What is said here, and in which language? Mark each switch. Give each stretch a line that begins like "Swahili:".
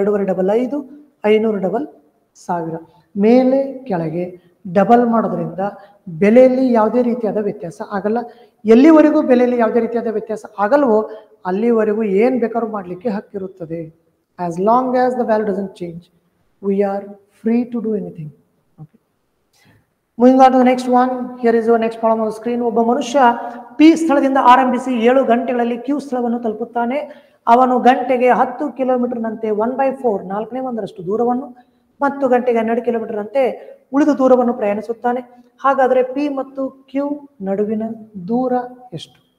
Kannada: 2.5 double 5, 500 double 1000. ಮೇಲೆ ಕೆಳಗೆ double ಮಾಡೋದ್ರಿಂದ ಬೆಲೆಯಲ್ಲಿ ಯಾವುದೇ ರೀತಿಯಾದ ವ್ಯತ್ಯಾಸ ಆಗಲ್ಲ. ಎಲ್ಲಿವರೆಗೂ ಬೆಲೆಯಲ್ಲಿ ಯಾವುದೇ ರೀತಿಯಾದ ವ್ಯತ್ಯಾಸ ಆಗಲ್ವೋ ಅಲ್ಲಿವರೆಗೂ ಏನು ಬೇಕಾದ್ರೂ ಮಾಡಲಿಕ್ಕೆ ಹಕ್ಕಿರುತ್ತದೆ.
English: As long as the value doesn't change, we are free to do anything. Okay. Moving on to the next one. Here is your next problem on the screen.
Kannada: ಒಬ್ಬ ಮನುಷ್ಯ ಪಿ ಸ್ಥಳದಿಂದ ಆರಂಭಿಸಿ 7 ಗಂಟೆಗಳಲ್ಲಿ ಕ್ಯೂ ಸ್ಥಳವನ್ನು ತಲುಪುತ್ತಾನೆ. ಅವನು ಗಂಟೆಗೆ 10 ಕಿಲೋಮೀಟರ್ನಂತೆ 1/4 4/1 ದೂರವನ್ನು ಮತ್ತು ಗಂಟೆಗೆ 12 ಕಿಲೋಮೀಟರ್ನಂತೆ ಉಳಿದ ದೂರವನ್ನು ಪ್ರಯಾಣಿಸುತ್ತಾನೆ. ಹಾಗಾದರೆ ಪಿ ಮತ್ತು ಕ್ಯೂ ನಡುವಿನ ದೂರ ಎಷ್ಟು?